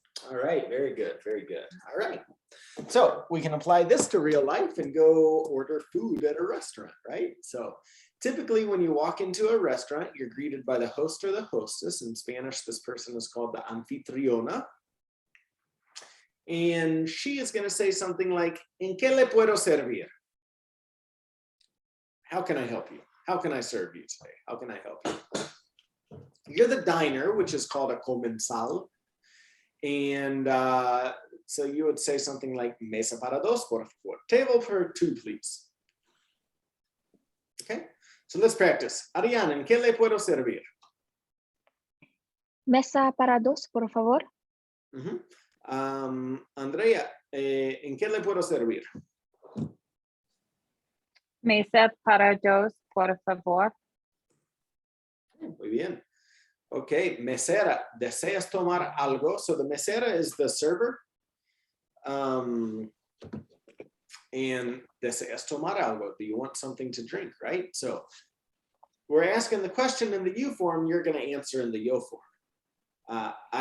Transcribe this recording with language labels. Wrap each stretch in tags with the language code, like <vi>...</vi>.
<en>All right. Very good. Very good. All right. So we can apply this to real life and go order food at a restaurant, right? So typically when you walk into a restaurant, you're greeted by the host or the hostess. In Spanish, this person is called the anfitriona. And she is going to say something like,</en> <es>¿En qué le puedo servir?</es> <en>How can I help you? How can I serve you today? How can I help you? You're the diner, which is called a comensal. And so you would say something like,</en> <es>mesa para dos, por favor.</es> <en>Table for two, please. Okay, so let's practice.</en> <es>Arianne, ¿en qué le puedo servir? Mesa para dos, por favor. Andrea, ¿en qué le puedo servir? Mesa para dos, por favor. Muy bien. Okay, mesera, ¿deseas tomar algo?</es> <en>So the mesera is the server. And</en> <es>deseas tomar algo?</es> <en>Do you want something to drink, right? So we're asking the question in the you form, you're going to answer in the yo form.</en>